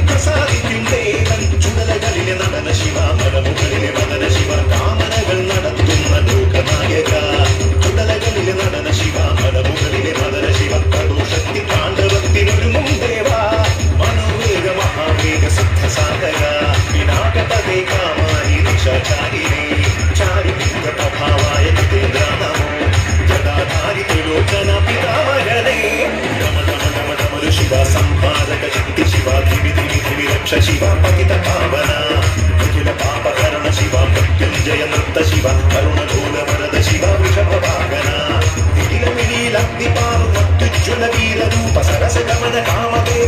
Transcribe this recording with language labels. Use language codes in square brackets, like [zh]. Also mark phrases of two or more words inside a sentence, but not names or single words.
[ml] പ്രസാദിക്കും ദേവൻ ചുടലകളിലെ നടന ശിവ മരമുകളിലെ വദന ശിവ കാമനകൾ നടത്തുന്ന ലോകനായക ചുടലകളിലെ നടന ശിവ മരമുകളിലെ വദന ശിവ കടുശക്തി താണ്ഡവത്തിനൊരുങ്ങും ദേവ മനോവേഗ മഹാവേഗ സിദ്ധസാഗര വിനാകപദേ [sa] കാമാരി നിശാചാരിണേ ചാരുലിംഗ പ്രഭാവായ शिवा संहारक शक्ति शिवा धिमि धिमि धिमि रक्ष शिवा पतित पावना निखिल पापहरण शिवा मृत्युंजय नृत्त शिवा करुणलोल वरद शिवा वृषभ वाहना निखिल मिलील अग्निपारु मत्युज्वल वीर रूप सरस गमन कामदेव